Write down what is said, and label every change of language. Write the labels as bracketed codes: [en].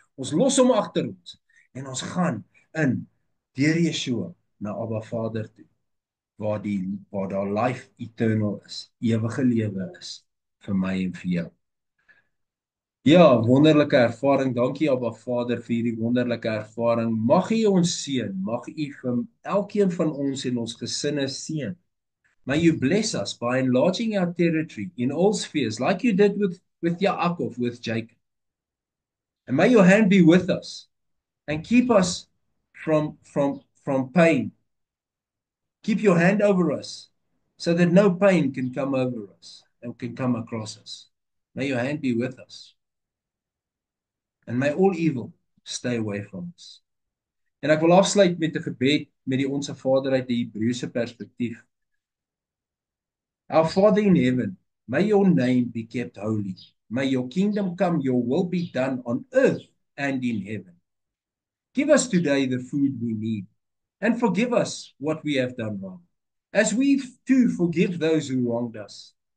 [af] Ons los hom agter ons en ons gaan in deur Yeshua na Abba Vader toe, waar daar life eternal is, ewige lewe is vir my en vir jou. Ja, wonderlike ervaring. Dankie Abba Vader vir hierdie wonderlike ervaring. Mag U ons seën, mag U vir elkeen van ons en ons gesinne seën. [en] May you bless us by enlarging our territory in all spheres, like you did with Yaakov, with Jacob. And may your hand be with us and keep us from pain. Keep your hand over us so that no pain can come over us and can come across us. May your hand be with us. And may all evil stay away from us. [af] En ek wil afsluit met 'n gebed met die Onse Vader uit die Hebreëse perspektief. [en] Our Father in heaven, may your name be kept holy. May your kingdom come, your will be done on earth and in heaven. Give us today the food we need, and forgive us what we have done wrong, as we too forgive those who wronged us.